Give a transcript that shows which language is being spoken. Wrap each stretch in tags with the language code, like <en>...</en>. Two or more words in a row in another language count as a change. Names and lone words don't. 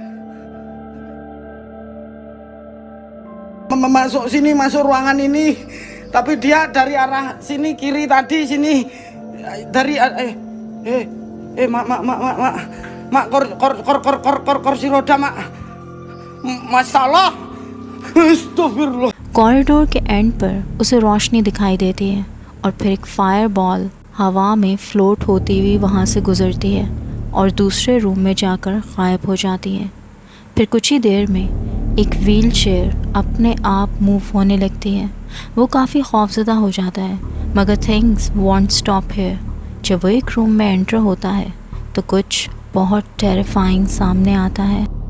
<id>Masuk ruangan ini, tapi dia dari arah sini kiri tadi sini dari mak kursi roda mak, masalah. Astagfirullah।</id> <hi>कॉरिडोर के एंड पर उसे रोशनी दिखाई देती है और फिर एक</hi> <en>fire ball</en> <hi>हवा में फ्लोट होती हुई वहाँ से गुजरती है और दूसरे रूम में जाकर गायब हो जाती है। फिर कुछ ही देर में एक</hi> <en>wheel chair</en> <hi>अपने आप मूव होने लगती है। वो काफ़ी खौफज़दा हो जाता है, मगर</hi> <en>things won't stop here.</en> <hi>जब वो एक रूम में एंटर होता है तो कुछ बहुत टेरिफाइंग सामने आता है।</hi>